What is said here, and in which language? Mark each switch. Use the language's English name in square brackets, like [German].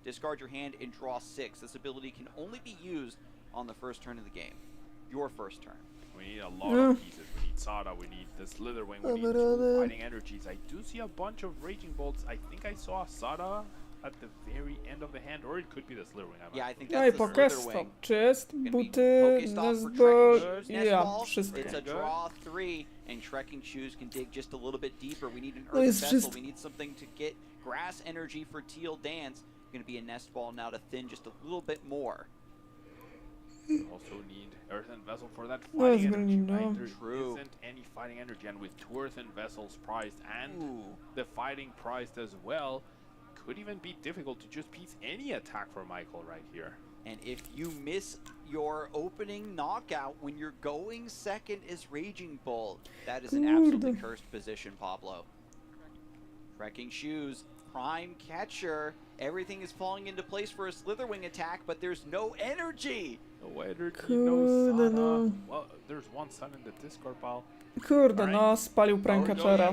[English] Discard your hand and draw 6. This ability can only be used on the first turn of the game. Your first turn. We need a lot of pieces. We need Sada, we need the Slitherwing, we need 2 fighting energies. I do see a bunch of Raging Bolts. I think I saw Sada at the very end of the hand, or it could be the Slitherwing. Yeah, I think that's the Slitherwing. [Polish] Czy jest? Buty, Nestball, ja, wszystko. [English] It's a draw 3, and Trekking Shoes can dig just a little bit deeper. We need an Earth Vessel. We need something to get grass energy for Teal Dance. Going to be a Nestball now to thin just a little bit more. Also need Earthen Vessel for that fighting energy, right? There True. isn't any fighting energy, and with 2 Earthen Vessels prized and the fighting prized as well, could even be difficult to just piece any attack for Michael right here. And if you miss your opening knockout when you're going second is Raging Bolt, that is an absolutely cursed position, Pablo. Trekking Shoes, prime catcher. Everything is falling into place for a Slitherwing attack, but there's no energy. No energy, no Sana. Well, there's 1 Sun in the discard pile. [Polish] Kurde, no, spalił Prankachera.